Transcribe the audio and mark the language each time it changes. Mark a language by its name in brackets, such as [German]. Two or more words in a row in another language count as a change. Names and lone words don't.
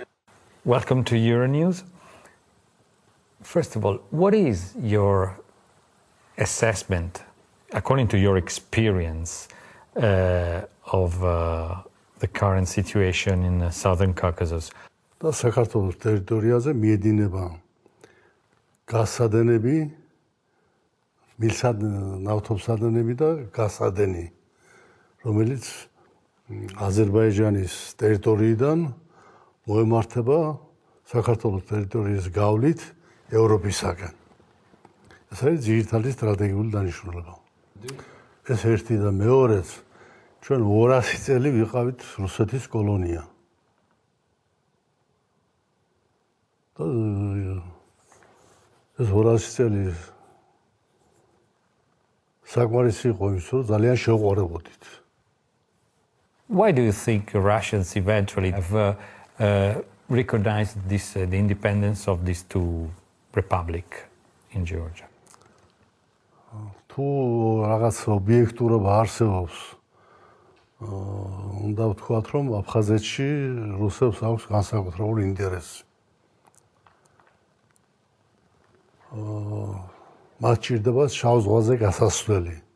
[English] Welcome to Euronews. First of all, what is your assessment, according to your experience, of the current situation in Southern Caucasus? [Georgian] Da საქართველოს ტერიტორიაზე მიედინება გასადენები, ნავთობსადენები და გასადენი, რომელიც აზერბაიჯანის ტერიტორიიდან მოემართება საქართველოს ტერიტორიის გავლით ევროპისაკენ. ეს არის ძირითადი სტრატეგიული დანიშნულება. ეს ერთი და მეორეც ჩვენ 200 წელი ვიყავით რუსეთის კოლონია. და ეს 200 წელი საკმარისი იყო იმის, რომ ძალიან შევყვარებოდით. [English] Why do you think Russians eventually have recognized the independence of these two republics in Georgia? [Georgian] თუ რაღაც ობიექტურობა არსებობს, უნდა ვთქვათ, რომ აფხაზეთში რუსებს აქვს განსაკუთრებული ინტერესი. მათ ჭირდება შავ ზღვაზე გასასვლელი.